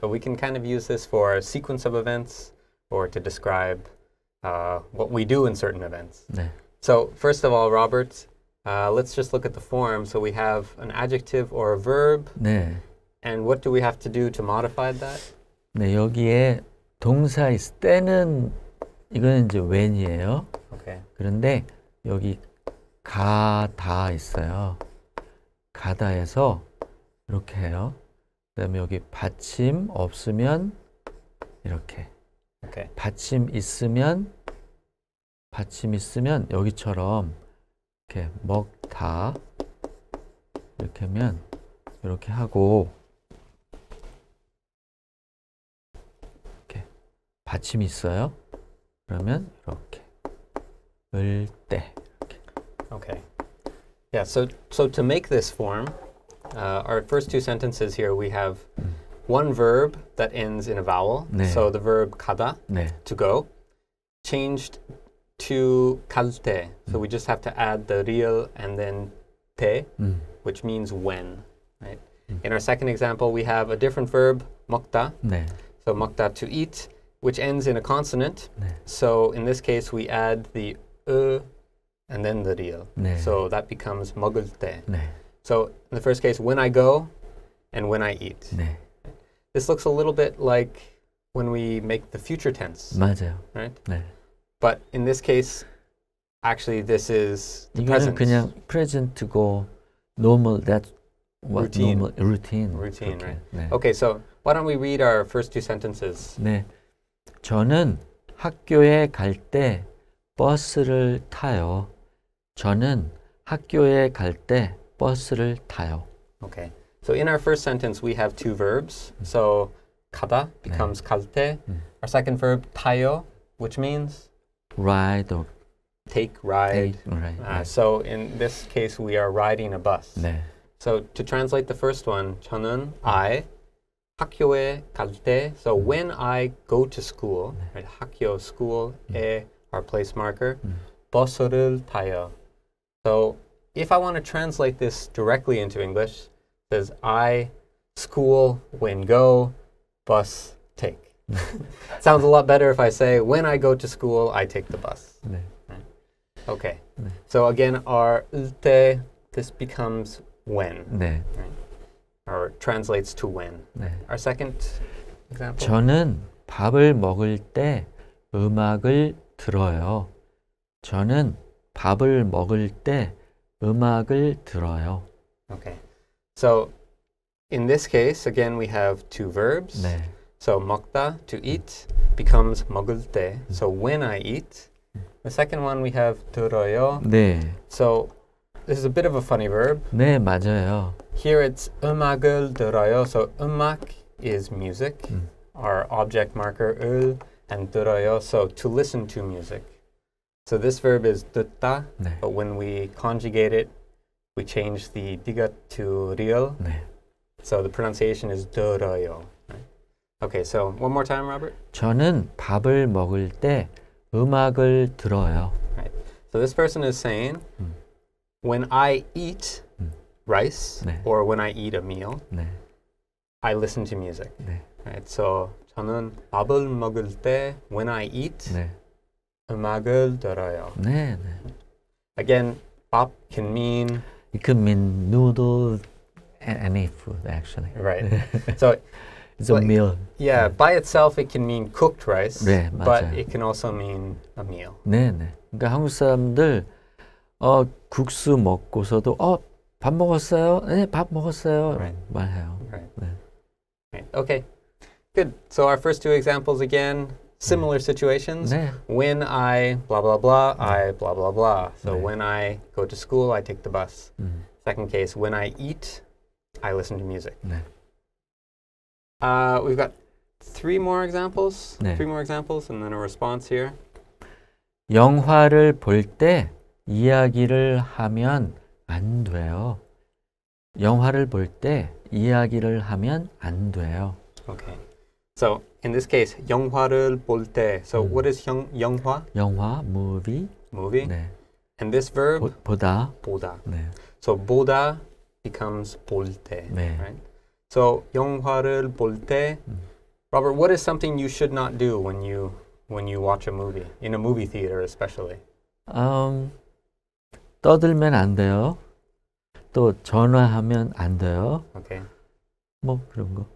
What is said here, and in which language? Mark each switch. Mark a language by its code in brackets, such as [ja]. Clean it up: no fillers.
[en] So we can kind of use this for a sequence of events or to describe what we do in certain events. [ko] 네. [en] So first of all, Robert, let's just look at the form. So we have an adjective or a verb, [ko] 네. [en] and what do we have to do to modify that? [ko] 네, 여기에 동사 있을 때는 이거는 이제 when이에요. [en] Okay. [ko] 그런데 여기 가다 있어요. 가다에서 이렇게 해요. 그다음에 여기 받침 없으면 이렇게. [en] Okay. [ko] 받침 있으면 여기처럼 이렇게 먹다 이렇게 하면 이렇게 하고 이렇게 받침이 있어요. 그러면 이렇게 을 때 이렇게. [en] Okay. Yeah, so to make this form, our first two sentences here, we have one verb that ends in a vowel. [ko] 네. [en] So the verb 가다, [ko] 네. [en] to go, changed to 갈 때. So we just have to add the real and then 때, which means when. Right? In our second example, we have a different verb, 먹다. [ko] 네. [en] So 먹다, to eat, which ends in a consonant. [ko] 네. [en] So in this case, we add the and then the real. [ko] 네. [en] So that becomes 먹을 때. [ko] 네. [en] So in the first case, when I go and when I eat. [ko] 네. [en] This looks a little bit like when we make the future tense, [ko] 맞아요. [en] right? [ko] 네. [en] But in this case, actually this is the [ko] 이거는 [en] present. 그냥 present고 normal that what Routine. normal routine. Routine, [ko] 그렇게. [en] right? [ko] 네. [en] Okay, so why don't we read our first two sentences? [ko] 네. 저는 학교에 갈 때 버스를 타요. 저는 학교에 갈 때 버스를 타요. [en] Okay. So in our first sentence, we have two verbs. So 가다 becomes 갈 때. Our second verb 타요, which means Ride or take, ride. take. Right. 네. So in this case, we are riding a bus. [ko] 네. [en] So to translate the first one, 저는 I [ko] 학교에 갈 때. [en] So when I go to school, right? 학교, school, 에, our place marker. [ko] 버스를 타요. [en] So if I want to translate this directly into English, it says I school when go, bus take. Sounds a lot better if I say when I go to school, I take the bus. [ko] 네. [en] Okay. So again, our 때, this becomes when, [ko] 네. [en] or translates to when. [ko] 네. [en] Our second example. [ko] 저는 밥을 먹을 때 음악을 들어요. 저는 밥을 먹을 때 음악을 들어요. [en] Okay. So in this case, again, we have two verbs. [ko] 네. [en] So 먹다, to eat, becomes 먹을 때. So when I eat. The second one we have 들어요. [ko] 네. [en] So this is a bit of a funny verb. [ko] 네, 맞아요. [en] Here it's [ko] 음악을 들어요. [en] So 음악 is music. Our object marker 을 and 들어요. So to listen to music. So this verb is 듣다. [ko] 네. [en] But when we conjugate it, we change the digat to real. [ko] 네. [en] So the pronunciation is 들어요. Right? Okay, so one more time, Robert. [ko] 저는 밥을 먹을 때 음악을 들어요. [en] Right. So this person is saying, when I eat rice [ko] 네. [en] or when I eat a meal, [ko] 네. [en] I listen to music. [ko] 네. [en] Right. [ko] So 저는 밥을 먹을 때 [en] when I eat [ko] 네. 음악을 들어요. 네. 네. [en] Again, 밥 can mean It could mean noodle and any food actually. right. So It's a like- meal. yeah, by itself it can mean cooked rice, [ko] 네, [en] but [ko] 맞아요. [en] it can also mean a meal. [ko] 네, 네. 그러니까 한국 사람들 국수 먹고서도 밥 먹었어요? 네, 밥 먹었어요. [en] Right. [ko] 말해요. [en] Right. [ko] 네. [en] Right. Okay. Good. So our first two examples again, similar situations. [ko] 네. [en] When I blah blah blah, I blah blah blah. So [ko] 네. [en] when I go to school, I take the bus. 음. Second case, when I eat, I listen to music. [ko] 네. [en] We've got three more examples. [ko] 네. [en] Three more examples, and then a response here. [ko] 영화를 볼 때 이야기를 하면 안 돼요. 영화를 볼 때 이야기를 하면 안 돼요. [en] Okay. So in this case, [ko] 영화를 볼 때. [en] So what is 영화? [ko] 영화, movie. [en] Movie. [ko] 네. [en] And this verb, [ko] 보다. 보다. 네. [en] So 보다 becomes 볼 때. [ko] 네. [en] Right? So [ko] 영화를 볼 때. [en] Robert, what is something you should not do when you watch a movie, in a movie theater especially? [ko] 떠들면 안 돼요. 또 전화하면 안 돼요. [en] Okay. [ko] 뭐 그런 거.